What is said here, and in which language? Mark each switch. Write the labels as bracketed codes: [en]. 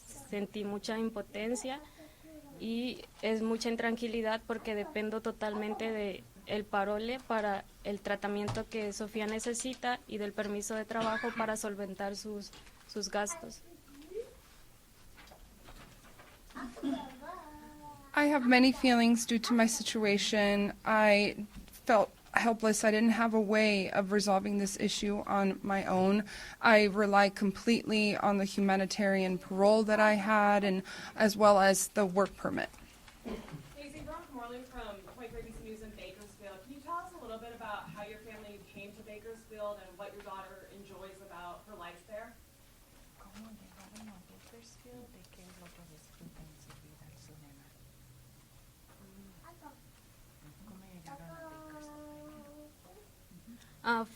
[es] Sentí mucha impotencia y es mucha intranquilidad porque dependo totalmente de el parole para el tratamiento que Sofía necesita y del permiso de trabajo para solventar sus gastos. [en] I have many feelings due to my situation. I felt helpless. I didn't have a way of resolving this issue on my own. I relied completely on the humanitarian parole that I had, and as well as the work permit. Deysi, Rock Moreland from 23 ABC News in Bakersfield. Can you tell us a little bit about how your family came to Bakersfield and what your daughter enjoys about her life there? [es] ¿Cómo llegaron a Bakersfield? ¿De qué es lo que disfruta en su vida su nena? ¿Cómo llegaron a Bakersfield?